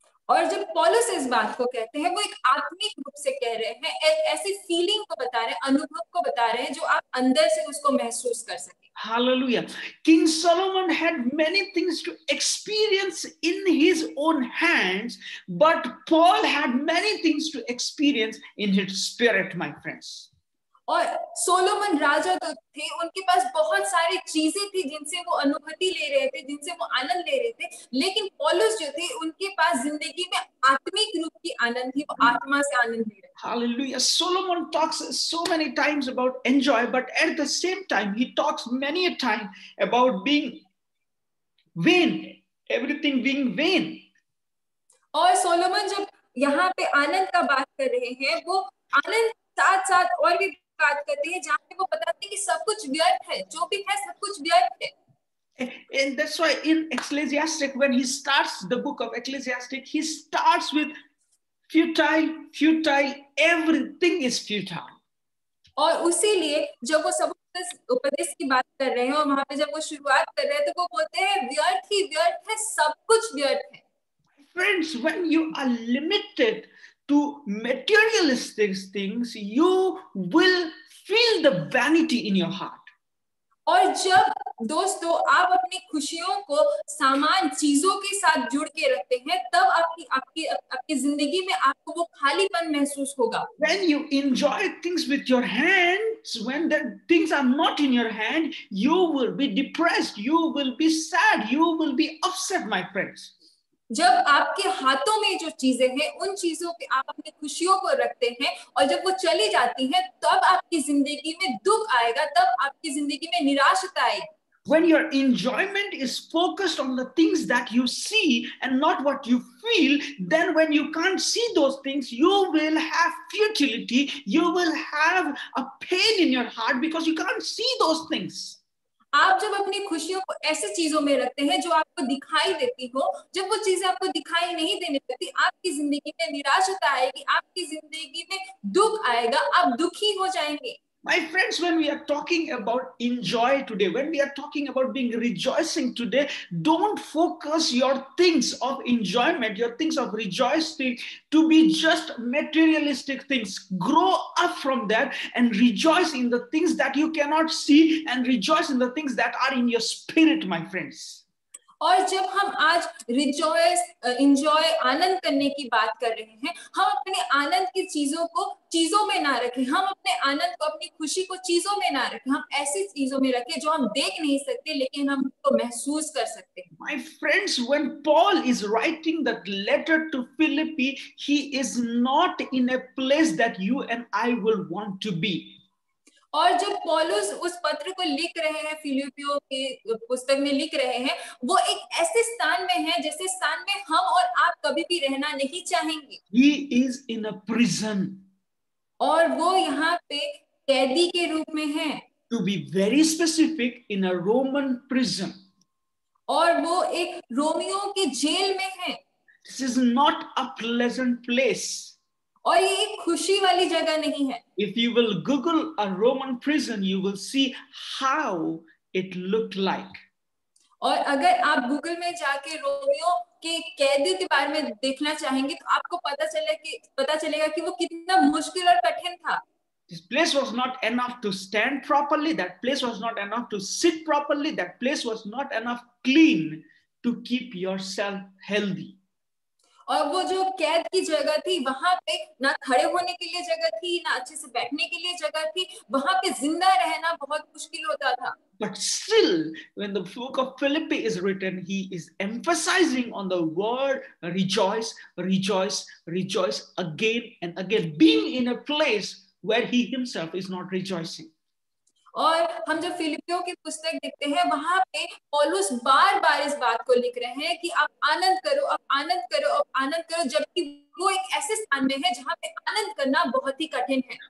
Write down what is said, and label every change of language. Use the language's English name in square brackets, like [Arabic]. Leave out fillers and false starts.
[Hindi] और जब पौलुस इस बात को कहते हैं, वो एक आत्मिक रूप से कह रहे हैं, ऐसी फीलिंग को बता रहे हैं, अनुभव को बता रहे हैं जो आप अंदर से उसको महसूस कर सकें। [English] Hallelujah. King Solomon had many things to experience in his own hands, but Paul had many things to experience in his spirit, my friends. [Hindi] और सोलोमन राजा तो थे, उनके पास बहुत सारी चीजें थी जिनसे वो अनुभूति ले रहे थे, जिनसे वो आनंद ले रहे थे, लेकिन पौलुस जो थे उनके पास जिंदगी में आत्मिक रूप की आनंद थी, वो आत्मा से आनंद ले रहे थे। [English] Hallelujah. Solomon talks so many times about enjoy, but at the same time he talks many a time about being vain, everything being vain. [Hindi] और सोलोमन जब यहाँ पे आनंद का बात कर रहे हैं, वो आनंद साथ साथ और भी बात करते हैं जहाँ पे वो बताते हैं कि सब कुछ व्यर्थ है, जो भी है सब कुछ व्यर्थ है। [English] And that's why in Ecclesiastic, when he starts the book of Ecclesiastic, he starts with futile, everything is futile. [Hindi] और उसीलिए जब वो सब उपदेश की बात कर रहे हैं और वहां पे जब वो शुरुआत कर रहे हैं, तो वो बोलते हैं व्यर्थ ही व्यर्थ है, सब कुछ व्यर्थ है। [English] Friends, when you are limited to materialistic things, you will feel the vanity in your heart. [Hindi] और जब दोस्तों आप अपनी खुशियों को सामान चीजों के साथ जुड़ के रखते हैं, तब आपकी जिंदगी में आपको वो खालीपन महसूस होगा। [English] When you enjoy things with your hands, when the things are not in your hand, you will be depressed, you will be sad, you will be upset, my friends. [Hindi] जब आपके हाथों में जो चीजें हैं, उन चीजों पे आप अपनी खुशियों को रखते हैं और जब वो चली जाती हैं, तब आपकी जिंदगी में दुख आएगा, तब आपकी जिंदगी में निराशा आएगी। [English] When your enjoyment is focused on the things that you see and not what you feel, then when you can't see those things, you will have futility, you will have a pain in your heart because you can't see those things. [Hindi] आप जब अपनी खुशियों को ऐसी चीजों में रखते हैं जो आपको दिखाई देती हो, जब वो चीजें आपको दिखाई नहीं देने लगती, आपकी जिंदगी में निराशा आएगी, आपकी जिंदगी में दुख आएगा, आप दुखी हो जाएंगे। [English] My friends, when we are talking about enjoy today, when we are talking about being rejoicing today, don't focus your things of enjoyment, your things of rejoicing to be just materialistic things. Grow up from that and rejoice in the things that you cannot see and rejoice in the things that are in your spirit, my friends. [Hindi] और जब हम आज [English] rejoice enjoy [Hindi] आनंद करने की बात कर रहे हैं, हम अपने आनंद की चीजों को चीजों में ना रखें, हम अपने आनंद को अपनी खुशी को चीजों में ना रखें, हम ऐसी चीजों में रखें जो हम देख नहीं सकते लेकिन हम उसको महसूस कर सकते हैं। [English] My friends, when Paul is writing that letter to Philippi, he is not in a place that you and I will want to be. [Hindi] और जब पौलुस उस पत्र को लिख रहे हैं, फिलिपियों की पुस्तक में लिख रहे हैं, वो एक ऐसे स्थान में है जैसे स्थान में हम और आप कभी भी रहना नहीं चाहेंगे। [English] He is in a prison. [Hindi] और वो यहाँ पे कैदी के रूप में है। [English] To be very specific, in a Roman prison. [Hindi] और वो एक रोमियो की जेल में है। [English] This is not a pleasant place. [Hindi] और ये एक खुशी वाली जगह नहीं है। [English] If you will Google a Roman prison, you will see how it looked like. [Hindi] और अगर आप गूगल में जाके रोमियो के कैदी के बारे में देखना चाहेंगे तो आपको पता चलेगा कि वो कितना मुश्किल और कठिन था। [English] This place was not enough to stand properly. That place was not enough to sit properly. That place was not enough clean to keep yourself healthy. [Hindi] और वो जो कैद की जगह थी, वहां पे ना खड़े होने के लिए जगह थी, ना अच्छे से बैठने के लिए जगह थी, वहां पे जिंदा रहना बहुत मुश्किल होता था। [English] But still, when the book of Philippi is written, he is emphasizing on the word rejoice, rejoice, rejoice again and again, being in a place where he himself is not rejoicing. [Hindi] और हम जब फिलिपियों की पुस्तक देखते हैं, वहां पे पौलुस बार-बार इस बात को लिख रहे हैं कि आप आनंद करो, आप आनंद करो, आप आनंद करो, जबकि वो एक ऐसे स्थान में है जहां पे आनंद करना बहुत ही कठिन है।